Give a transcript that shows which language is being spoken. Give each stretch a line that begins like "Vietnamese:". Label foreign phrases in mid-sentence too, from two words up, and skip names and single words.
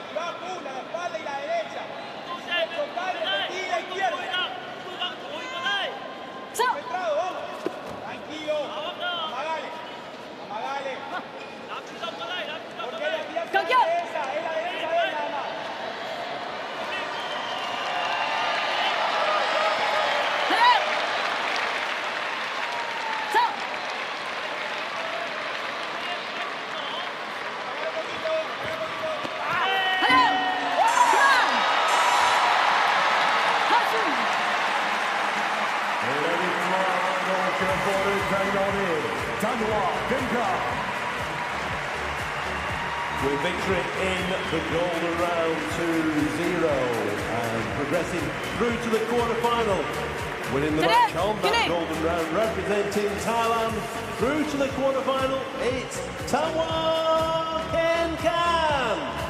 Spanish: Cuidado, una, la espalda y la derecha. Total, y la izquierda.
Korean: 서!
Spanish: Centrado, vamos. Tranquilo. Amagale. Amagale. Porque la tía ¡Campeón! es la derecha de él nada más.
Korean: 하나! 서! 하나! 그만! 박수!
French: Et la victoire donc pour le Thaïlandais, Danois Benka.
English: With victory in the golden round 2-0 and progressing through to the quarterfinal. Winning the match on that golden round, representing Thailand through to the quarterfinal, it's Taekwondo Kenkan.